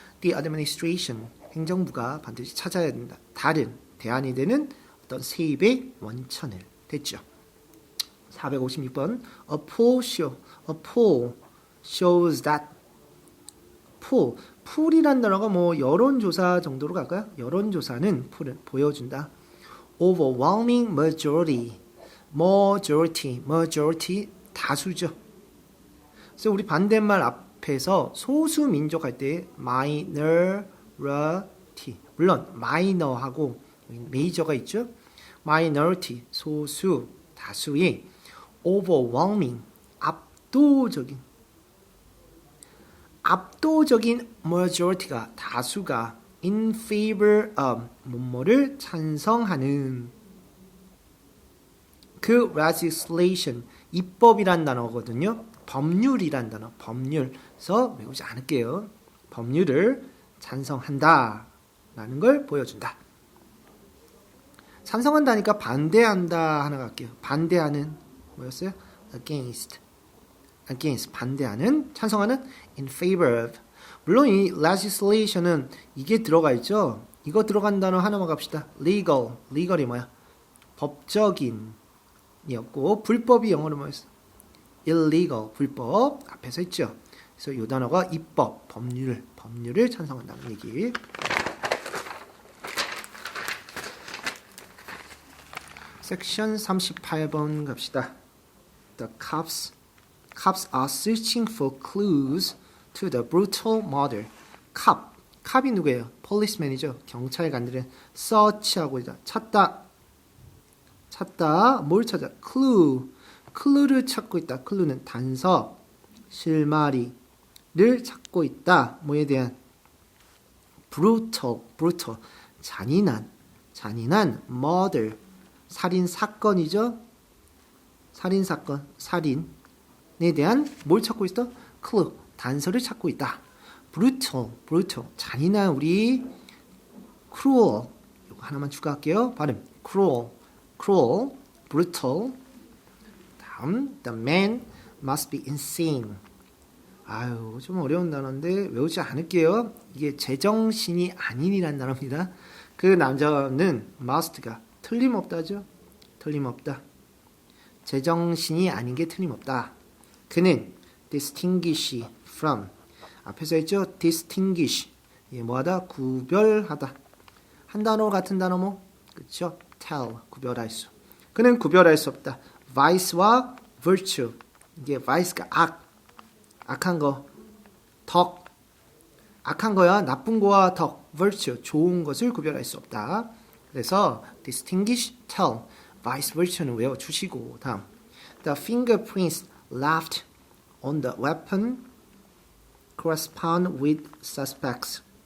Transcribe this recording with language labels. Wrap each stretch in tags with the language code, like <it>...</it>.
<ko>The administration 행정부가 반드시 찾아야 된다. 다른 대안이 되는 어떤 세입의 원천을. 됐죠. 456번</ko> <en>A poll shows that</en> <ko>poll이란 단어가 뭐 여론조사 정도로 갈까요? 여론조사는 보여준다. Overwhelming majority 다수죠. 그래서 우리 반대말 앞에서 소수 민족 할 때 minority 물론 minor하고 major가 있죠. minority 소수 다수의 overwhelming 압도적인 majority가 다수가 in favor of 뭐뭐를 찬성하는 그 legislation 입법이란 단어거든요. 법률이란 단어 법률에서 외우지 않을게요. 법률을 찬성한다 라는 걸 보여준다. 찬성한다니까 반대한다 하나 갈게요. 반대하는 뭐였어요? against 반대하는 찬성하는 in favor of. 물론 이 legislation은 이게 들어가 있죠. 이거 들어간 단어 하나만 갑시다. legal이 뭐야? 법적인이었고 불법이 영어로 뭐였어? illegal 불법 앞에서 있죠. 그래서 이 단어가 입법 법률을 찬성한다는 얘기. 섹션 38번 갑시다.</ko> <en>The cops are searching for clues to the brutal murder.</en> <ko>캅이 누구예요? policeman이죠. 경찰관들은 search하고 있다. 찾다. 뭘 찾아? clue를 찾고 있다. clue는 단서, 실마리를 찾고 있다. 뭐에 대한? brutal, 잔인한 murder, 살인 사건이죠. 살인에 대한 뭘 찾고 있어? clue, 단서를 찾고 있다. brutal, 잔인한 우리 cruel, 이거 하나만 추가할게요. 발음 cruel, brutal.</ko> <en>다음, the man must be insane.</en> <ko>아유, 좀 어려운 단어인데 외우지 않을게요. 이게 제정신이 아닌이란 단어입니다. 그 남자는 must가 틀림없다죠. 틀림없다. 제정신이 아닌 게 틀림없다. 그는 distinguish from, 앞에서 했죠. distinguish, 뭐하다? 구별하다. 한 단어 같은 단어 뭐? 그렇죠? tell, 구별할 수. 그는 구별할 수 없다. vice와 virtue, 이게 vice가 악한 거, 덕, 악한 거야 나쁜 거와 덕, virtue, 좋은 것을 구별할 수 없다. 그래서 distinguish, tell, vice, virtue는 외워주시고, 다음</ko> <en>the fingerprints left on the weapon correspond with suspects.</en>